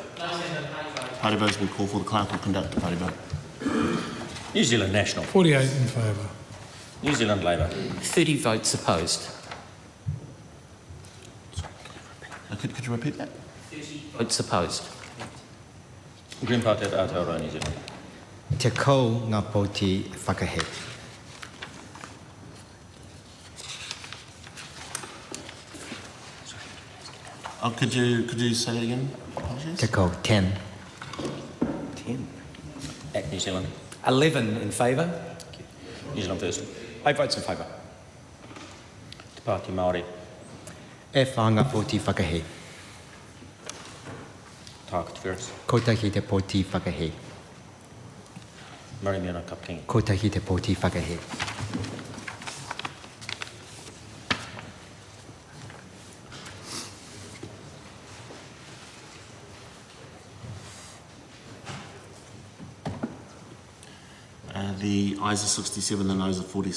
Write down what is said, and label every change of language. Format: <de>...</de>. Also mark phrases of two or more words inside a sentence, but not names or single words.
<en>Party vote has been called for. The clerk will conduct the party vote. New Zealand National. 48 in favour. New Zealand Labour. 30 votes opposed. Could you repeat that? 30 votes opposed. Green Party at Aotearoa, New Zealand.</en> <mi>Te kau ngā poti whakahe.</mi> <en>Oh, could you say that again? Apologies.</en> <mi>Te kau 10.</mi> <en>10. Act New Zealand. 11 in favour. New Zealand First. 8 votes in favour. Te Pāti Māori.</en> <mi>E whanga poti whakahe. Tākati Ferris. Kotahi te poti whakahe. Marimiana Kapking. Kotahi te poti whakahe.</mi> <en>The ayes are 67, the noes are 46.</en>